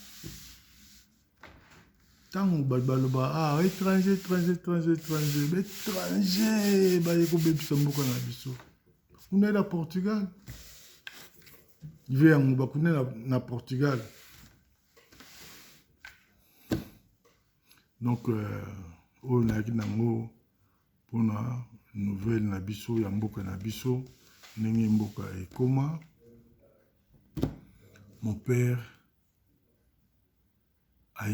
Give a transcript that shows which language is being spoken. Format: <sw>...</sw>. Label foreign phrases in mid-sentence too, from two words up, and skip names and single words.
<ln>Tant baloba étranger ba yeko bebisa mboka na biso. Kuna na Portugal. Via bakune na Portugal.</ln> <fr>Donc on a dit</fr> <ln>nango pona nouvelle na biso ya mboka na biso ndenge mboka ekoma.</ln> <fr>Mon père a</fr>